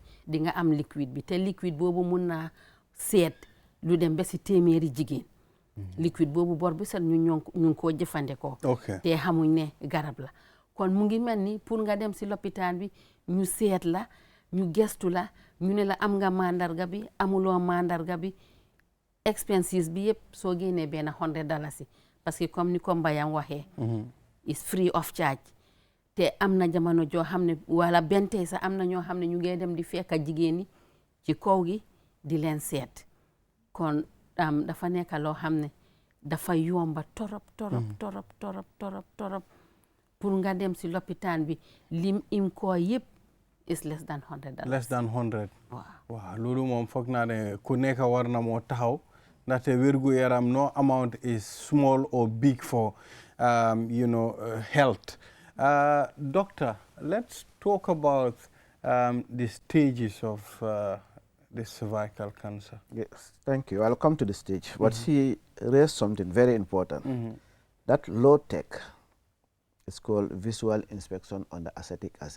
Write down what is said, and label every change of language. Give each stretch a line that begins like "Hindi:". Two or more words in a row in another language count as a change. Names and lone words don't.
Wolof: di nga am liquide bi te liquide boobu mun naa seet lu dem ba si téeméeri jigéen liquide boobu bor bi sax ñu ngi koo jëfandikoo te xamuñ ne garab la kon mu ngi mel ni pour nga dem si lopitaan bi ñu seet la ñu gestu la ñu ne la am nga mandarga bi amuloo mandarga bi expenses bi yëpp soo génnee benn $100
French: parce que
Wolof: comme ni ko Mbayang waxee
English: is free of charge
Wolof: te am na jamono joo xam ne wala bentey sax am na ñoo xam ne ñu ngi dem di fekk jigéen ñi ci kaw gi di leen seet kon dafa nekk loo xam ne dafa yomba torop pour nga dem si lopitaan bi lim im ko yëpp
English: is less than $100. less than 100
Wolof: waaw loolu moom foog naa ne ku nekk war na moo taxaw ndaxte wérgu yaram
English: no amount is small or big for health. Doctor, let's talk about the stages of this cervical cancer. Yes, thank you. I'll come to the stage. But she raised something very important. That low-tech is called visual inspection under acetic acid.